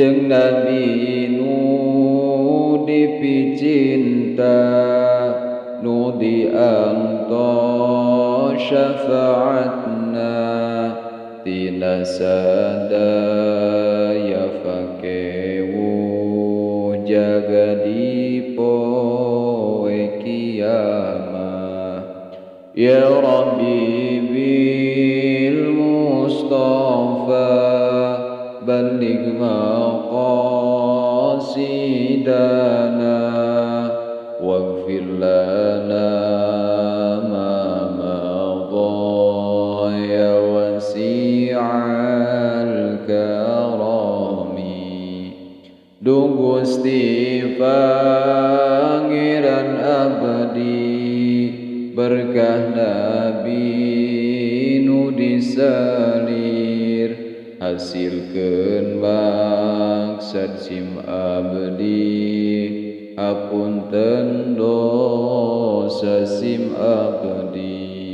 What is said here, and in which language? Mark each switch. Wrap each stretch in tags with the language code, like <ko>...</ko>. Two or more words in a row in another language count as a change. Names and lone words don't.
<su>nabi nu dipicinta nu diangto syafaatna tina sadaya fakewu jaga di poe kiamah</su> <ar>يا ربي بالمصطفى بلغ مقاصدنا واغفر لنا ما مضى يا واسع الكرم</ar> <su>Duh Gusti Pangeran abdi berkah nabi nu disalir hasilkeun maksad sim abdi hapunten dosa sim abdi</su>